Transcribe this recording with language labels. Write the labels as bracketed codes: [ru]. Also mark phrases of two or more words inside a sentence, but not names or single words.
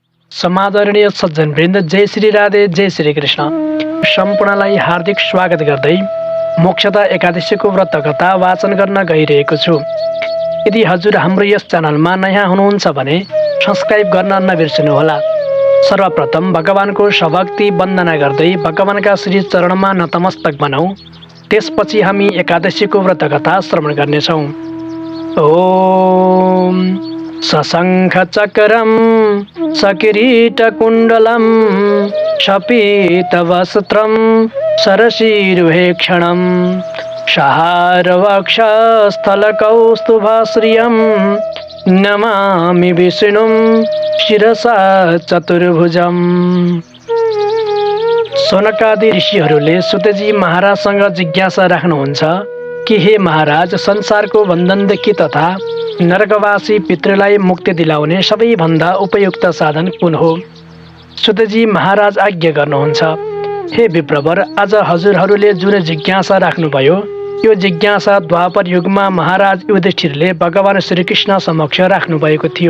[ne] समादरणीय सज्जनवृन्द, जय श्री राधे, जय श्री कृष्ण। सम्पूर्णलाई हार्दिक स्वागत गर्दै मोक्षदा एकादशीको व्रत कथा वाचन गर्न गइरहेको छु। यदि हजुर हाम्रो यस च्यानलमा नयाँ हुनुहुन्छ भने सब्स्क्राइब गर्न नबिर्सनुहोला। सर्वप्रथम भगवानको सभक्ति वन्दना गर्दै भगवानका श्री चरणमा नतमस्तक बनौँ। त्यसपछि हामी एकादशीको व्रत कथा श्रवण गर्नेछौँ। [sa] ओम सशंख चक्रम सकिरीटकुण्डलं शपीतवस्त्रं सरसीरुहेक्षणं शहारवक्षस्थलकौस्तुभश्रियं नमामि विष्णुं शिरसा चतुर्भुजम्। [ne] सनकादि ऋषिहरूले सुतजी महाराजसँग जिज्ञासा राख्नुहुन्छ कि हे महाराज, संसारको बन्धनदेखि तथा नरकवासी पितृलाई मुक्ति दिलाउने सबैभन्दा उपयुक्त साधन कुन हो? सुतजी महाराज आज्ञा गर्नुहुन्छ। हे विप्रवर, आज हजुरहरूले जुन जिज्ञासा राख्नुभयो यो जिज्ञासा द्वापर युगमा महाराज युधिष्ठिरले भगवान श्रीकृष्ण समक्ष राख्नुभएको थियो।